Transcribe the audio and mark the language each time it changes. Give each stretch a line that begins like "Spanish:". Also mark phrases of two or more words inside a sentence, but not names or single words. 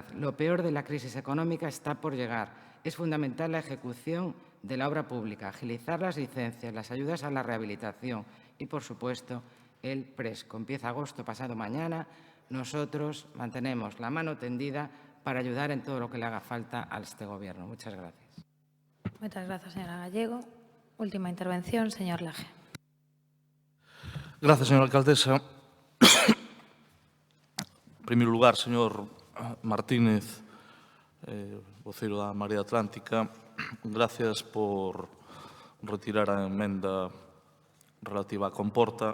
Spanish: Lo peor de la crisis económica está por llegar. Es fundamental la ejecución de la obra pública, agilizar las licencias, las ayudas a la rehabilitación y, por supuesto, el Presco. Empieza agosto pasado mañana. Nosotros mantenemos la mano tendida para ayudar en todo lo que le haga falta a este Gobierno. Muchas gracias. Muchas gracias, señora Gallego. Última intervención, señor Laje.
Galician: Gracias, señora alcaldesa. En primeiro lugar, señor Martínez, voceiro da Marea Atlántica, gracias por retirar a emenda relativa á comporta.